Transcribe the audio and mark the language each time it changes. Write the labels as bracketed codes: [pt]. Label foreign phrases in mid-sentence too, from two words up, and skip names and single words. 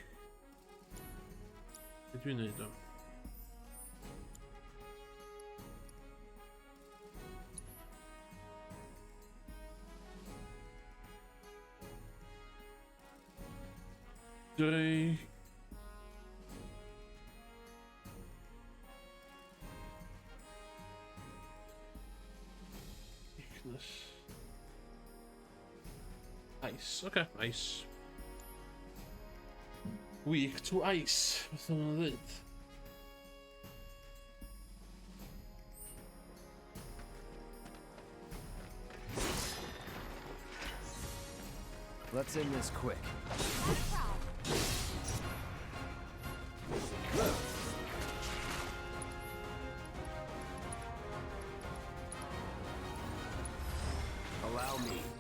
[cy] Be dwi'n neud o? [en] Drake. Weakness. Ice. Okay, ice. Weak to ice. [cy] Beth o'n dweud? [en] Let's end this quick. Allow me.